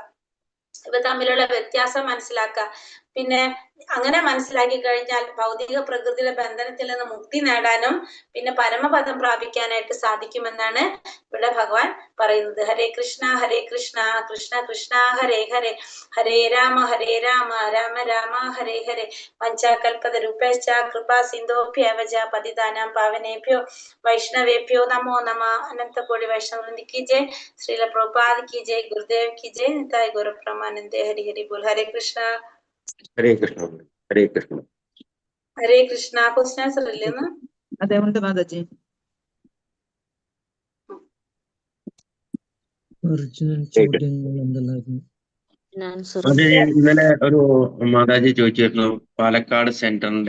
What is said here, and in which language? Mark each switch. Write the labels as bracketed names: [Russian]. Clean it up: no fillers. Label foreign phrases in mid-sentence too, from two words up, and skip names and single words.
[Malayalam] ഇവ തമ്മിലുള്ള വ്യത്യാസം മനസ്സിലാക്കാം. പിന്നെ അങ്ങനെ മനസ്സിലാക്കി കഴിഞ്ഞാൽ ഭൗതിക പ്രകൃതിയുടെ ബന്ധനത്തിൽ നിന്ന് മുക്തി നേടാനും പിന്നെ പരമപദം പ്രാപിക്കാനായിട്ട് സാധിക്കുമെന്നാണ് ഇവിടെ ഭഗവാൻ പറയുന്നത്. [Sanskrit] ഹരേ കൃഷ്ണ കൃഷ്ണ കൃഷ്ണ ഹരേ ഹരേ, ഹരേ രാമ രാമ രാമ ഹരേ ഹരേ. പഞ്ചകൽപതരുപേശ്ച കൃപാ സിന്ധോഭ്യവച പതിതാനാം പാവനേഭ്യോ വൈഷ്ണവേഭ്യോ നമോ നമ. [Hindi] अनंतकोटि वैष्णववृंद की जय, श्रील प्रभुपाद की जय, गुरुदेव की जय, [Bangla] নিতাই গৌর প্রেমানন্দে। হরি হরি বোল। [Hindi] हरे कृष्ण [Sanskrit] ഹരേ കൃഷ്ണ ഹരേ കൃഷ്ണ ഹരേ കൃഷ്ണ. [English] question answer [Malayalam] ഇല്ലെന്ന്? അതെ, ഉണ്ട് മാതാജി. ഒറിജിനൽ ചോദ്യങ്ങൾ എന്തെല്ലായിരുന്നു? അത് ഇന്നലെ ഒരു മാതാജി ചോദിച്ചിരുന്നു പാലക്കാട് സെന്ററിന്റെ